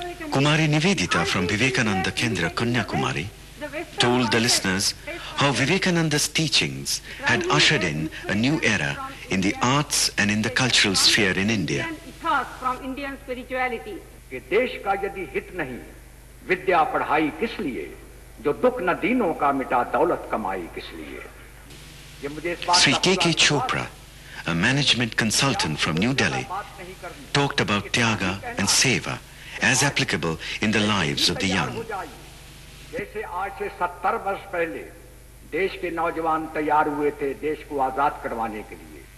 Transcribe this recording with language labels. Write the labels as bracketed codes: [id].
[en] Kumari Nivedita from Vivekananda Kendra Kanyakumari told the listeners how Vivekananda's teachings had ushered in a new era in the arts and in the cultural sphere in India. From Indian spirituality. [hi] कि देश का यदि हित नहीं विद्या पढ़ाई किस लिए जो दुख न दीनों का मिटा दौलत कमाई किस लिए ये मुझे इस बात [en] Sri K.K. Chopra, a management consultant from New Delhi, talked about Tyaga and Seva as applicable in the lives of the young. [hi] जैसे आज से 70 वर्ष पहले देश के नौजवान तैयार हुए थे देश को आजाद करवाने के लिए.